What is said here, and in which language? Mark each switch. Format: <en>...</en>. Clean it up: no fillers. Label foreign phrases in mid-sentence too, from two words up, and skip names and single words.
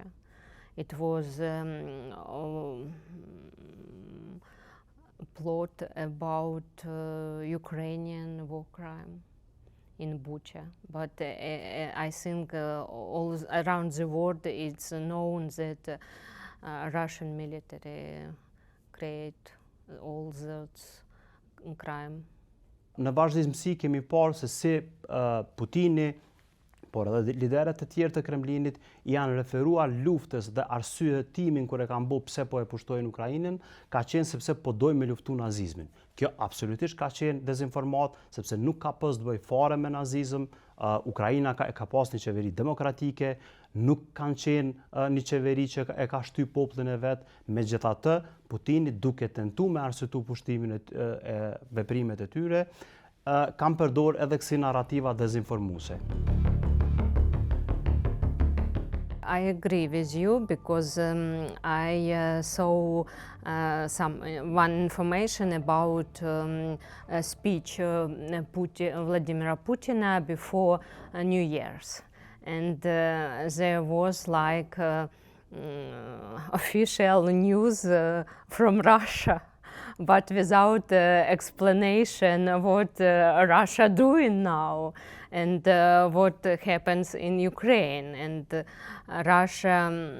<en>It was plot about Ukrainian war crime in Bucha, but I think all around the world it's known that Russian military create all those crime.</en> <sq>Në vazhdimsi kemi parë se si Putini, por edhe liderët e tjerë të Kremlinit janë referuar luftës dhe arsyetimin kur e kanë bërë pse po e pushtojnë Ukrainën, ka qenë sepse po dojnë me luftu nazizmin. Kjo absolutisht ka qenë dezinformat, sepse nuk ka pas të bëjë fare me nazizëm. Ukraina ka pas një qeveri demokratike, nuk kanë qenë një qeveri që e ka shty popullin e vet. Megjithatë, Putini duke tentu me arsyetu pushtimin e veprimet e tyre, kanë përdor edhe kësi narrativa dezinformuese.</sq> <en>I agree with you because I saw one information about a speech Vladimir Putin before New Year's, and there was like official news from Russia but without explanation what Russia doing now and what happens in Ukraine and Russia.</en>